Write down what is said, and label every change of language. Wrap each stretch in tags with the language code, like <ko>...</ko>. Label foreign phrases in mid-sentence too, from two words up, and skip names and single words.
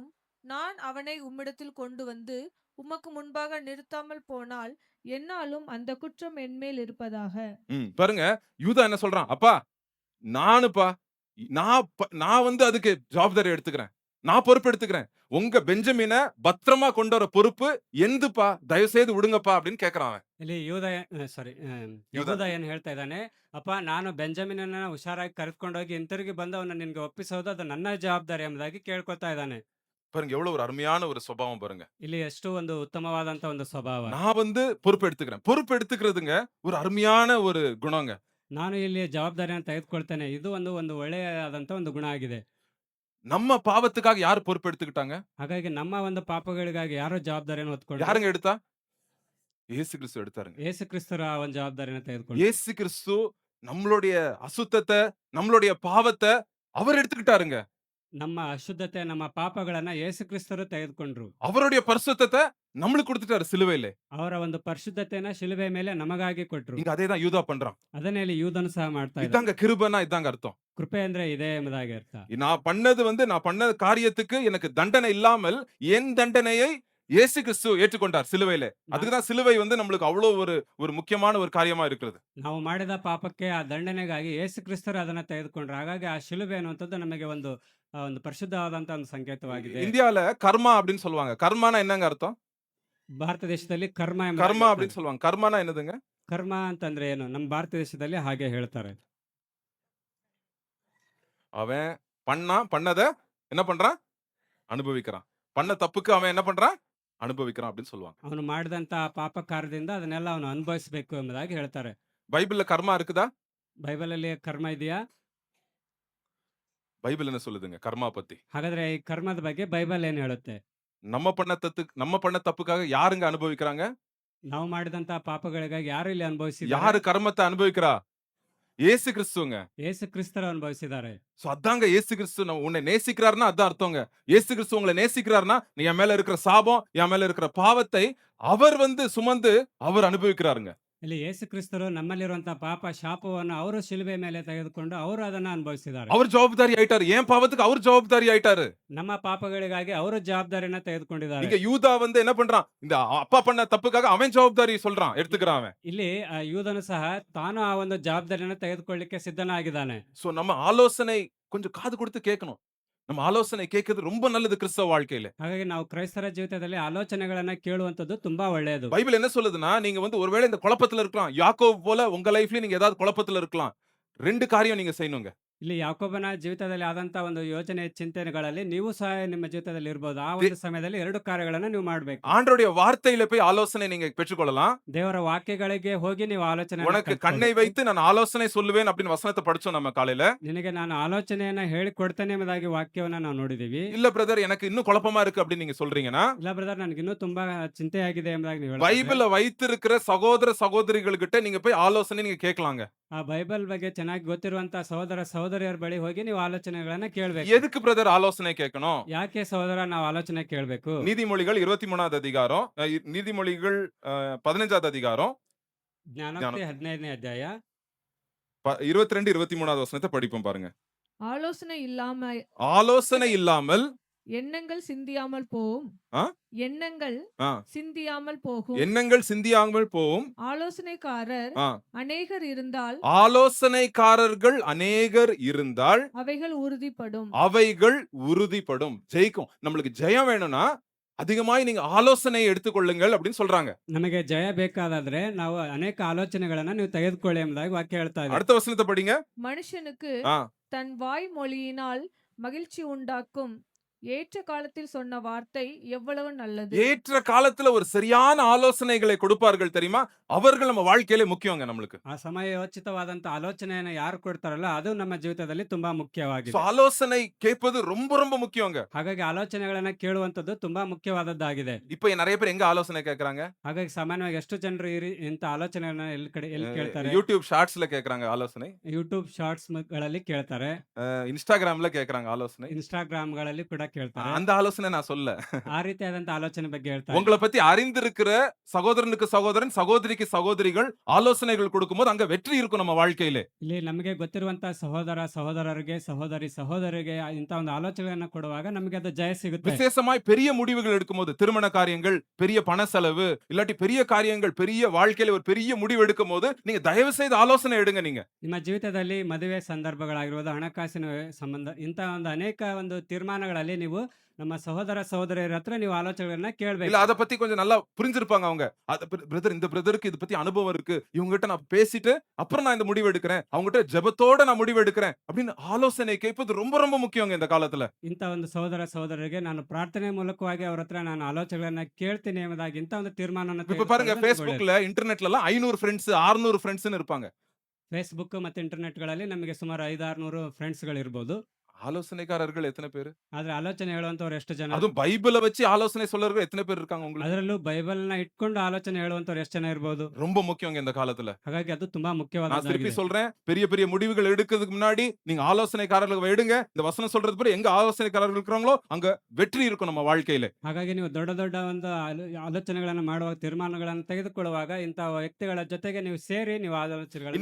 <ta>நான் அவனை உம்மிடத்தில் கொண்டு வந்து உமக்கு முன்பாக நிறுத்தாமல் போனால் என்னாலும் அந்த குற்றம் என்மேல் இருப்பதாக. பாருங்க, யூதா என்ன சொல்றான்? அப்பா நானுப்பா, நான் வந்து அதுக்கு ஜவாப்தாரி எடுத்துக்கிறேன். நான் பொறுப்பெடுத்துக்கிறேன். உங்க பெஞ்சமின பத்திரமா கொண்டு வர பொறுப்பு எந்துப்பா, தயவு செய்து விடுங்கப்பா அப்படின்னு கேட்கிறான் அவன்.</ta> <kn>ಇಲ್ಲಿ ಸಾರಿ ಯೂದ ಯಹೂದ ಏನು ಹೇಳ್ತಾ ಇದ್ದಾನೆ, ಅಪ್ಪ ನಾನು ಬೆಂಜಮಿನನ್ನ ಹುಷಾರಾಗಿ ಕರೆದುಕೊಂಡೋಗಿ ಹಿಂತಿರುಗಿ ಬಂದು ಅವನ್ನ ನಿನ್ಗೆ ಒಪ್ಪಿಸೋದು ಅದು ನನ್ನ ಜವಾಬ್ದಾರಿ ಎಂಬುದಾಗಿ ಕೇಳ್ಕೊತಾ ಇದ್ದಾನೆ.</kn> <ta>பாருங்க எவ்வளவு ஒரு அருமையான ஒரு சுபாவம் பாருங்க.</ta> <kn>ಇಲ್ಲಿ ಎಷ್ಟು ಒಂದು ಉತ್ತಮವಾದಂತ ಒಂದು ಸ್ವಭಾವ.</kn> <ta>நான் வந்து பொறுப்பெடுத்துக்கிறேன். பொறுப்பெடுத்துக்கிறதுங்க ஒரு அருமையான ஒரு குணங்க.</ta> <kn>ನಾನು ಇಲ್ಲಿ ಜವಾಬ್ದಾರಿಯನ್ನು ತೆಗೆದುಕೊಳ್ತೇನೆ. ಇದು ಒಂದು ಒಳ್ಳೆಯದಾದಂತ ಒಂದು ಗುಣ ಆಗಿದೆ.</kn> <ta>நம்ம பாவத்துக்காக யார் பொறுப்பெடுத்துக்கிட்டாங்க?</ta> <kn>ಹಾಗಾಗಿ ನಮ್ಮ ಒಂದು ಪಾಪಗಳಿಗಾಗಿ ಯಾರೋ ಜವಾಬ್ದಾರಿಯನ್ನು ಹೊತ್ಕೊಂಡ್ರು?</kn> <ta>யாருங்க எடுத்தா? இயேசு கிறிஸ்து எடுத்தாருங்க.</ta> <kn>ಯೇಸು ಕ್ರಿಸ್ತರ ಆ ಒಂದು ಜವಾಬ್ದಾರಿಯನ್ನು ತೆಗೆದುಕೊಂಡ್ರು.</kn> <ta>இயேசு கிறிஸ்து நம்மளுடைய அசுத்தத்த, நம்மளுடைய பாவத்த அவர் எடுத்துக்கிட்டாருங்க.</ta> <kn>ನಮ್ಮ ಅಶುದ್ಧತೆ, ನಮ್ಮ ಪಾಪಗಳನ್ನ ಯೇಸು ಕ್ರಿಸ್ತರು ತೆಗೆದುಕೊಂಡ್ರು.</kn> <ta>அவருடைய பரிசுத்தத்த நம்மளுக்கு கொடுத்துட்டாரு சிலுவையில.</ta> <kn>ಅವರ ಒಂದು ಪರಿಶುದ್ಧತೆಯನ್ನ ಶಿಲುಬೆ ಮೇಲೆ ನಮಗಾಗಿ ಕೊಟ್ರು.</kn> <ta>இங்க அதேதான் யூதா பண்றான்.</ta> <kn>ಅದನ್ನೇ ಇಲ್ಲಿ ಯೂದನು ಸಹ ಮಾಡ್ತಾ ಇದ್ದ.</kn> <ta>இதாங்க கிருபைன்னா இதாங்க அர்த்தம்.</ta> <kn>ಕೃಪೆ ಅಂದ್ರೆ ಇದೆ ಎಂಬುದಾಗಿ ಅರ್ಥ.</kn> <ta>நான் பண்ண காரியத்துக்கு எனக்கு தண்டனை இல்லாமல் என் தண்டனையை இயேசு கிறிஸ்து ஏற்றுக்கொண்டார் சிலுவையில. அதுக்குதான் சிலுவை வந்து நம்மளுக்கு அவ்வளவு ஒரு முக்கியமான ஒரு காரியமா இருக்கிறது.</ta> <kn>ನಾವು ಮಾಡಿದ ಪಾಪಕ್ಕೆ ಆ ದಂಡನೆಗಾಗಿ ಯೇಸು ಕ್ರಿಸ್ತರು ಅದನ್ನ ತೆಗೆದುಕೊಂಡ್ರು. ಹಾಗಾಗಿ ಆ ಶಿಲುಬೆ ಅನ್ನುವಂಥದ್ದು ನಮಗೆ ಒಂದು ಪರಿಶುದ್ಧವಾದಂತ ಒಂದು ಸಂಕೇತವಾಗಿದೆ.</kn> <ta>இந்தியால கர்மா அப்படின்னு சொல்லுவாங்க. கர்மானா என்னங்க அர்த்தம்?</ta> <kn>ಭಾರತ ದೇಶದಲ್ಲಿ ಕರ್ಮ ಎಂಬ</kn> <ta>கர்மா அப்படின்னு சொல்லுவாங்க. கர்மானா என்னதுங்க?</ta> <kn>ಕರ್ಮ ಅಂತಂದ್ರೆ ಏನು? ನಮ್ಮ ಭಾರತ ದೇಶದಲ್ಲಿ ಹಾಗೆ ಹೇಳ್ತಾರೆ.</kn> <ta>அவன் பண்ணத என்ன பண்றான்? அனுபவிக்கிறான். பண்ண தப்புக்கு அவன் என்ன பண்றான்? அனுபவிக்கிறான் அப்படின்னு சொல்லுவாங்க.</ta> <kn>ಅವನು ಮಾಡಿದಂತ ಆ ಪಾಪ ಕಾರ್ಯದಿಂದ ಅದನ್ನೆಲ್ಲ ಅವನು ಅನುಭವಿಸಬೇಕು ಎಂಬುದಾಗಿ ಹೇಳ್ತಾರೆ.</kn> <ta>பைபிள்ல கர்மா இருக்குதா?</ta> <kn>ಬೈಬಲ್ ಅಲ್ಲಿ ಕರ್ಮ ಇದೆಯಾ?</kn> <ta>பைபிள் என்ன சொல்லுதுங்க கர்மா பத்தி?</ta> <kn>ಹಾಗಾದ್ರೆ ಈ ಕರ್ಮದ ಬಗ್ಗೆ ಬೈಬಲ್ ಏನ್ ಹೇಳುತ್ತೆ?</kn> <ta>நம்ம பண்ண தப்புக்காக யாருங்க அனுபவிக்கிறாங்க?</ta> <kn>ನಾವು ಮಾಡಿದಂತ ಪಾಪಗಳಿಗಾಗಿ ಯಾರು ಇಲ್ಲಿ ಅನುಭವಿಸಿದ್ದಾರೆ?</kn> <ta>யாரு கர்மத்தை அனுபவிக்கிறா? இயேசு கிறிஸ்துங்க.</ta> <kn>ಯೇಸು ಕ್ರಿಸ್ತರು ಅನುಭವಿಸಿದ್ದಾರೆ.</kn> <ta>சோ அதாங்க இயேசு கிறிஸ்து உன்னை நேசிக்கிறார்னா அதான் அர்த்தங்க. இயேசு கிறிஸ்து உங்களை நேசிக்கிறார்னா என் மேல இருக்கிற சாபம், என் மேல இருக்கிற பாவத்தை அவர் வந்து சுமந்து அவர் அனுபவிக்கிறாருங்க.</ta> <kn>ಇಲ್ಲಿ ಯೇಸು ಕ್ರಿಸ್ತರು ನಮ್ಮಲ್ಲಿರುವಂತಹ ಪಾಪ ಶಾಪವನ್ನು ಅವರು ಶಿಲುಬೆ ಮೇಲೆ ತೆಗೆದುಕೊಂಡು ಅವರು ಅದನ್ನ ಅನುಭವಿಸಿದ್ದಾರೆ.</kn> <ta>அவர் ஜவாப்தாரி ஆயிட்டாரு. ஏன் பாவத்துக்கு அவர் ஜவாப்தாரி ஆயிட்டாரு.</ta> <kn>ನಮ್ಮ ಪಾಪಗಳಿಗಾಗಿ ಅವರು ಜವಾಬ್ದಾರಿಯನ್ನ ತೆಗೆದುಕೊಂಡಿದ್ದಾರೆ.</kn> <ta>இங்க யூதா வந்து என்ன பண்றான்? இந்த அப்பா பண்ண தப்புக்காக அவன் ஜவாப்தாரி சொல்றான், எடுத்துக்கிறான் அவன்.</ta> <kn>ಇಲ್ಲಿ ಯೂದನು ಸಹ ತಾನು ಆ ಒಂದು ಜವಾಬ್ದಾರಿಯನ್ನು ತೆಗೆದುಕೊಳ್ಳಿಕ್ಕೆ ಸಿದ್ಧನಾಗಿದ್ದಾನೆ.</kn> <ta>சோ நம்ம ஆலோசனை கொஞ்சம் காது கொடுத்து கேட்கணும். நம்ம ஆலோசனை கேட்கிறது ரொம்ப நல்லது கிறிஸ்தவ வாழ்க்கையில.</ta> <kn>ಹಾಗಾಗಿ ನಾವು ಕ್ರೈಸ್ತರ ಜೀವಿತದಲ್ಲಿ ಆಲೋಚನೆಗಳನ್ನ ಕೇಳುವಂತದ್ದು ತುಂಬಾ ಒಳ್ಳೆಯದು.</kn> <ta>பைபிள் என்ன சொல்லுதுன்னா, நீங்க வந்து ஒருவேளை இந்த குழப்பத்துல இருக்கலாம். யாக்கோபு போல உங்க லைஃப்லயும் நீங்க ஏதாவது குழப்பத்துல இருக்கலாம். 2 காரியம் நீங்க செய்யணுங்க.</ta> <kn>ಇಲ್ಲಿ ಯಾಕೋಬನ ಜೀವಿತದಲ್ಲಿ ಆದಂತ ಒಂದು ಯೋಚನೆ ಚಿಂತನೆಗಳಲ್ಲಿ ನೀವು ಸಹ ನಿಮ್ಮ ಜೀವಿತದಲ್ಲಿ ಇರಬಹುದು. ಆ ಒಂದು ಸಮಯದಲ್ಲಿ 2 ಕಾರ್ಯಗಳನ್ನ ನೀವು ಮಾಡಬೇಕು.</kn> <ta>ஆண்டவருடைய வார்த்தையில போய் ஆலோசனை நீங்க பெற்றுக்கொள்ளலாம்.</ta> <kn>ದೇವರ ವಾಕ್ಯಗಳಿಗೆ ಹೋಗಿ ನೀವು ಆಲೋಚನೆ</kn> <ta>உனக்கு கண்ணை வைத்து நான் ஆலோசனை சொல்லுவேன் அப்படின்னு வசனத்தை படிச்சோம் நம்ம காலையில.</ta> <kn>ನಿನಗೆ ನಾನು ಆಲೋಚನೆಯನ್ನ ಹೇಳಿಕೊಡ್ತೇನೆ ಎಂಬುದಾಗಿ ವಾಕ್ಯವನ್ನ ನಾವು ನೋಡಿದೀವಿ.</kn> <ta>இல்ல பிரதர் எனக்கு இன்னும் குழப்பமா இருக்கு அப்படின்னு நீங்க சொல்றீங்கன்னா,</ta> <kn>ಇಲ್ಲ ಬ್ರದರ್ ನನಗೆ ಇನ್ನೂ ತುಂಬಾ ಚಿಂತೆಯಾಗಿದೆ ಎಂಬುದಾಗಿ ನೀವು ಹೇಳ್ತಾ</kn> <ta>பைபிள வைத்திருக்கிற சகோதர சகோதரிகள்கிட்ட நீங்க போய் ஆலோசனை நீங்க கேட்கலாங்க.</ta> <kn>ಆ ಬೈಬಲ್ ಬಗ್ಗೆ ಚೆನ್ನಾಗಿ ಗೊತ್ತಿರುವಂತ ಸಹೋದರ ಸಹೋದರಿಯರ ಬಳಿ ಹೋಗಿ ನೀವು ಆಲೋಚನೆಗಳನ್ನ ಕೇಳಬೇಕು.</kn> <ta>எதுக்கு பிரதர் ஆலோசனை கேட்கணும்?</ta> <kn>ಯಾಕೆ ಸಹೋದರ ನಾವು ಆಲೋಚನೆ ಕೇಳಬೇಕು?</kn> <ta>நீதிமொழிகள் 23வது அதிகாரம், நீதிமொழிகள் 15வது அதிகாரம்,</ta> <kn>ಜ್ಞಾನೋಕ್ತಿ 15ನೇ ಅಧ್ಯಾಯ</kn> <ta>22 23வது வசனத்தை படிப்போம் பாருங்க. ஆலோசனை இல்லாமல் எண்ணங்கள் சிந்தியாமல் போகும். ஆ? எண்ணங்கள் ஆ, சிந்தியாமல் போகும். எண்ணங்கள் சிந்தியாமல் போகும். ஆலோசனைக்காரர் ஆ, அநேகர் இருந்தால் ஆலோசனைக்காரர்கள் அநேகர் இருந்தால் அவைகள் உறுதிப்படும். அவைகள் உறுதிப்படும். ஜெயிக்கும். நம்மளுக்கு ஜெயம் வேணும்னா அதிகமாய் நீங்க ஆலோசனை எடுத்துக்கொள்ளுங்கள் அப்படின்னு சொல்றாங்க.</ta> <kn>ನಮಗೆ ಜಯ ಬೇಕಾದಾದ್ರೆ ನಾವು ಅನೇಕ ಆಲೋಚನೆಗಳನ್ನ ನೀವು ತೆಗೆದುಕೊಳ್ಳಿ ಎಂಬುದಾಗಿ ವಾಕ್ಯ ಹೇಳ್ತಾ ಇದೆ.</kn> <ta>அடுத்த வசனத்தை படிங்க. மனுஷனுக்கு ஆ, தன் வாய் மொழியினால் மகிழ்ச்சி உண்டாக்கும். ஏற்ற காலத்தில் சொன்ன வார்த்தை எவ்வளவு நல்லது. ஏற்ற காலத்துல ஒரு சரியான ஆலோசனைகளை கொடுப்பார்கள் தெரியுமா? அவர்கள் நம்ம வாழ்க்கையில முக்கியங்க நம்மளுக்கு.</ta> <kn>ಆ ಸಮಯೋಚಿತವಾದಂತ ಆಲೋಚನೆಯನ್ನು ಯಾರು ಕೊಡ್ತಾರಲ್ಲ ಅದು ನಮ್ಮ ಜೀವಿತದಲ್ಲಿ ತುಂಬಾ So, ಮುಖ್ಯವಾಗಿದೆ.</kn> <ta>ஆலோசனை கேட்பது ரொம்ப ரொம்ப முக்கியங்க.</ta> <kn>ಹಾಗಾಗಿ ಆಲೋಚನೆಗಳನ್ನ ಕೇಳುವಂತದ್ದು ತುಂಬಾ ಮುಖ್ಯವಾದದ್ದಾಗಿದೆ.</kn> <ta>இப்ப நிறைய பேர் எங்க ஆலோசனை கேக்குறாங்க?</ta> <kn>ಹಾಗಾಗಿ ಸಾಮಾನ್ಯವಾಗಿ ಎಷ್ಟು ಜನರು ಇಂತ ಆಲೋಚನೆಗಳನ್ನ ಎಲ್ಲಿ ಕೇಳ್ತಾರೆ?</kn> <ta>யூடியூப் ஷார்ட்ஸ்ல கேக்குறாங்க ஆலோசனை.</ta> <kn>ಯೂಟ್ಯೂಬ್ ಶಾರ್ಟ್ಸ್ ಗಳಲ್ಲಿ ಕೇಳ್ತಾರೆ.</kn> <ta>இன்ஸ்டாகிராம்ல கேக்குறாங்க ஆலோசனை.</ta> <kn>ಇನ್ಸ್ಟಾಗ್ರಾಮ್ ಗಳಲ್ಲಿ ಕೂಡ ಕೇಳ್ತಾರೆ.</kn> <ta>அந்த ஆலோசனை நான் சொல்ல.</ta> <kn>ಆ ರೀತಿಯಾದಂತ ಆಲೋಚನೆ ಬಗ್ಗೆ ಹೇಳ್ತಾರೆ.</kn> <ta>உங்களை பத்தி அறிந்திருக்கிற சகோதரனுக்கு சகோதரன், சகோதரிக்கு சகோதரிகள் ஆலோசனைகள் கொடுக்கும்போது அங்க வெற்றி இருக்கும் நம்ம வாழ்க்கையில.</ta> <kn>ಇಲ್ಲಿ ನಮಗೆ ಗೊತ್ತಿರುವಂತ ಸಹೋದರ ಸಹೋದರರಿಗೆ ಸಹೋದರಿಗೆ ಇಂತ ಒಂದು ಆಲೋಚನೆಗಳನ್ನ ಕೊಡುವಾಗ ನಮಗೆ ಅದು ಜಯ ಸಿಗುತ್ತೆ.</kn> <ta>விசேஷமாய் பெரிய முடிவுகள் எடுக்கும்போது, திருமண காரியங்கள், பெரிய பண செலவு, இல்லாட்டி பெரிய காரியங்கள், பெரிய வாழ்க்கையில ஒரு பெரிய முடிவு எடுக்கும்போது நீங்க தயவு செய்து ஆலோசனை எடுங்க நீங்க.</ta> <kn>ನಿಮ್ಮ ಜೀವಿತದಲ್ಲಿ ಮದುವೆ ಸಂದರ್ಭಗಳಾಗಿರ್ಬೋದು, ಹಣಕಾಸಿನ ಸಂಬಂಧ ಇಂತ ಒಂದು ಅನೇಕ ಒಂದು ತೀರ್ಮಾನಗಳಲ್ಲಿ ನೀವು ನಮ್ಮ ಸಹೋದರ ಸಹೋದರಿಯರ ಹತ್ರ ನೀವು ಆಲೋಚನೆಗಳನ್ನ</kn> <ta>இல்ல</ta> <kn>ಕೇಳಬೇಕು.</kn> <ta>அத பத்தி கொஞ்சம் நல்லா புரிஞ்சிருப்பாங்க அவங்க. பிரதர் இந்த பிரதருக்கு இது பத்தி அனுபவம் இருக்கு. இவங்ககிட்ட நான் பேசிட்டு அப்புறம் நான் இந்த முடிவு எடுக்கிறேன். அவங்ககிட்ட ஜெபத்தோட நான் முடிவு எடுக்கிறேன். அப்படின்னு ஆலோசனை கேட்பது ரொம்ப ரொம்ப முக்கியங்க இந்த காலத்துல.</ta> <kn>ಇಂಥ ಒಂದು ಸಹೋದರ ಸಹೋದರರಿಗೆ ನಾನು ಪ್ರಾರ್ಥನೆ ಮೂಲಕವಾಗಿ ಅವ್ರ ಹತ್ರ ನಾನು ಆಲೋಚನೆಗಳನ್ನ ಕೇಳ್ತೀನಿ ಎಂಬುದಾಗಿ ಇಂಥ ಒಂದು ತೀರ್ಮಾನವನ್ನು</kn> <ta>இப்ப பாருங்க</ta> <kn>ತೆಗೆದುಕೊಳ್ಳೋದು ನಮ್ಗೆ ಒಳ್ಳೆಯದು.</kn> <ta>Facebookல இன்டர்நெட்ல எல்லாம் 500 ஃப்ரெண்ட்ஸ் 600 ஃப்ரெண்ட்ஸ்னு இருப்பாங்க.</ta> <kn>ಫೇಸ್ಬುಕ್ ಮತ್ತು ಇಂಟರ್ನೆಟ್ಗಳಲ್ಲಿ ನಮಗೆ ಸುಮಾರು 500-600 ಫ್ರೆಂಡ್ಸ್ಗಳಿರ್ಬೋದು.</kn> <ta>ஆலோசனைக்காரர்கள் எத்தனை பேரு?</ta> <kn>ಆದ್ರೆ ಆಲೋಚನೆ ಹೇಳುವಂತವ್ರು ಎಷ್ಟು ಜನ?</kn> <ta>அதுவும் பைபிள வச்சு ஆலோசனை சொல்லறவங்க எத்தனை பேர் இருக்காங்க உங்களுக்கு?</ta> <kn>ಅದರಲ್ಲೂ ಬೈಬಲ್ನ ಇಟ್ಕೊಂಡು ಆಲೋಚನೆ ಹೇಳುವಂತವ್ರು ಎಷ್ಟು ಜನ ಇರ್ಬೋದು?</kn> <ta>ரொம்ப முக்கியங்க இந்த காலத்துல.</ta> <kn>ಹಾಗಾಗಿ ಅದು ತುಂಬಾ</kn> <ta>நான் திருப்பி</ta> <kn>ಮುಖ್ಯವಾದದ್ದಾಗಿದೆ.</kn> <ta>சொல்றேன், பெரிய பெரிய முடிவுகள் எடுக்கிறதுக்கு முன்னாடி நீங்க ஆலோசனைக்காரர்களை எடுங்க. இந்த வசனம் சொல்றது பிறகு எங்க ஆலோசனைக்காரர்கள் இருக்கிறாங்களோ அங்க வெற்றி இருக்கும் நம்ம வாழ்க்கையில.</ta> <kn>ಹಾಗಾಗಿ ನೀವು ದೊಡ್ಡ ದೊಡ್ಡ ಒಂದು ಆಲೋಚನೆಗಳನ್ನ ಮಾಡುವಾಗ, ತೀರ್ಮಾನಗಳನ್ನು ತೆಗೆದುಕೊಳ್ಳುವಾಗ ಇಂಥ ವ್ಯಕ್ತಿಗಳ ಜೊತೆಗೆ ನೀವು ಸೇರಿ ನೀವು ಆಲೋಚನೆಗಳನ್ನ</kn>